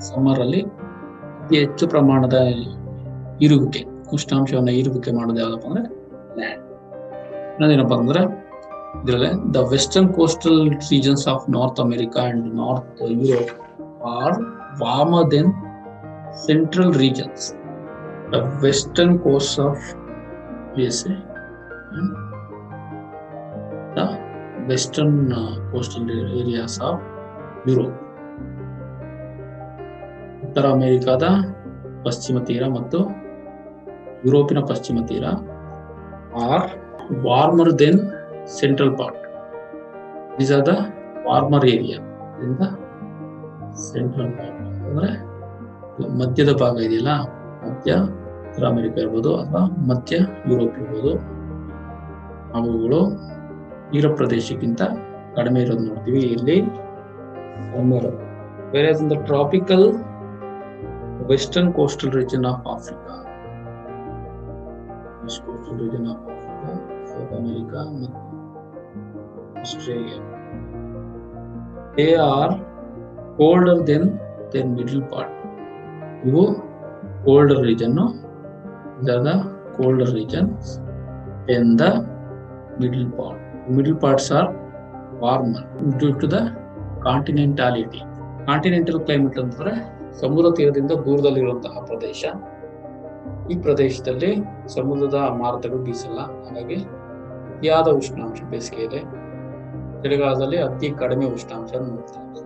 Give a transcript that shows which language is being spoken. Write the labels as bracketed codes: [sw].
[kn] Summer ಅಲ್ಲಿ ಅತಿ ಹೆಚ್ಚು ಪ್ರಮಾಣದ ಇರುವಿಕೆ, ಉಷ್ಣಾಂಶವನ್ನ ಇರುವಿಕೆ ಮಾಡೋದು ಯಾವ್ದಪ್ಪ ಅಂದ್ರೆ ಲ್ಯಾಂಡ್. ಇನ್ನೊಂದೇನಪ್ಪ ಅಂದ್ರೆ ಇದರಲ್ಲಿ [en] The western coastal regions of North America and North Europe are warmer than central regions. ದ ವೆಸ್ಟರ್ನ್ ಕೋಸ್ಟ್ ಆಫ್ USA and the western coastal areas of Europe. [kn] ಉತ್ತರ ಅಮೆರಿಕಾದ ಪಶ್ಚಿಮ ತೀರ ಮತ್ತು ಯುರೋಪಿನ ಪಶ್ಚಿಮ ತೀರ [en] Are warmer than central part. These are the warmer area. [kn] Central part ಅಂದ್ರೆ ಮಧ್ಯದ ಭಾಗ ಇದೆಯಲ್ಲ, ಮಧ್ಯ ಉತ್ತರ ಅಮೆರಿಕ ಇರ್ಬೋದು ಅಥವಾ ಮಧ್ಯ ಯುರೋಪ್ ಇರ್ಬೋದು, ಅವುಗಳು ತೀರ ಪ್ರದೇಶಕ್ಕಿಂತ ಕಡಿಮೆ ಇರೋದು ನೋಡ್ತೀವಿ ಇಲ್ಲಿ. [en] whereas in the tropical western coastal region of Africa, west coastal region of Africa, South America [kn] ಮತ್ತು [en] Australia, they are colder than their middle part. [kn] ಇವು [en] colder region. These are the colder regions in the middle part. Middle parts are warmer due to the continentality. [kn] Continental climate ಅಂತಂದ್ರೆ ಸಮುದ್ರ ತೀರದಿಂದ ದೂರದಲ್ಲಿರುವಂತಹ ಪ್ರದೇಶ. ಈ ಪ್ರದೇಶದಲ್ಲಿ ಸಮುದ್ರದ ಮಾರುತಗಳು ಬೀಸಲ್ಲ, ಹಾಗಾಗಿ ಅತಿಯಾದ ಉಷ್ಣಾಂಶ ಬೇಸಿಗೆಯಲ್ಲಿ, ಚಳಿಗಾಲದಲ್ಲಿ ಅತಿ ಕಡಿಮೆ ಉಷ್ಣಾಂಶ ನೋಡ್ತೀವಿ.